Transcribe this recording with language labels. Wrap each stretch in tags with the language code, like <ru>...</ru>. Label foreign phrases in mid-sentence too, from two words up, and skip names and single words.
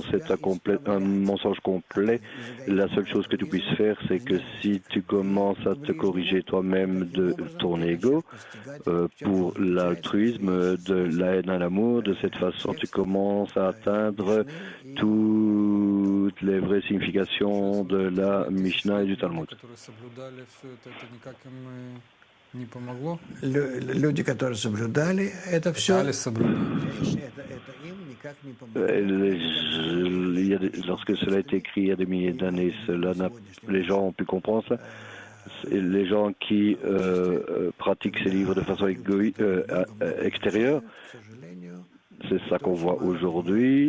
<fr>C'est un mensonge complet. La seule chose que tu puisses faire, c'est que si tu commences à te corriger toi-même de ton ego, pour l'altruisme, de la haine à l'amour, de cette façon, tu commences à atteindre toutes les vraies significations de la Mishnah et du Talmud.</fr> <ru>Люди, которые соблюдали, это все.</ru> <fr>Lorsque cela a été écrit il y a des milliers d'années, les gens ont pu comprendre ça. Les gens qui pratiquent ces livres de façon extérieure, c'est ça qu'on voit aujourd'hui.</fr>